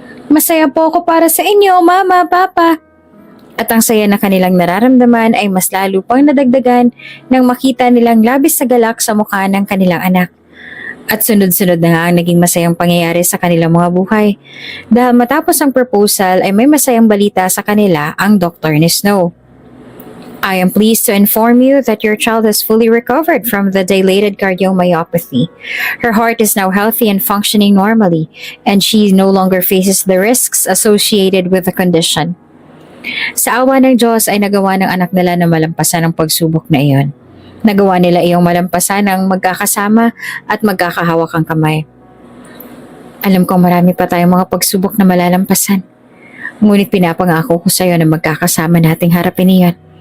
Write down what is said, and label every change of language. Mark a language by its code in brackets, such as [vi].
[tl] Masaya po ako para sa inyo, Mama, Papa! At ang saya na kanilang nararamdaman ay mas lalo pang nadagdagan nang makita nilang labis sa galak sa mukha ng kanilang anak. At sunod-sunod na nga ang naging masayang pangyayari sa kanilang mga buhay. Dahil matapos ang proposal ay may masayang balita sa kanila ang doktor ni Snow. [en] I am pleased to inform you that your child has fully recovered from the dilated cardiomyopathy. Her heart is now healthy and functioning normally, and she no longer faces the risks associated with the condition. [tl] Sa awa ng Diyos ay nagawa ng anak nila na malampasan ang pagsubok na iyon. Nagawa nila iyong malampasan ng magkakasama at magkakahawak ang kamay. Alam kong marami pa tayong mga pagsubok na malalampasan. Ngunit pinapangako ko sa iyo na magkakasama nating harapin iyon.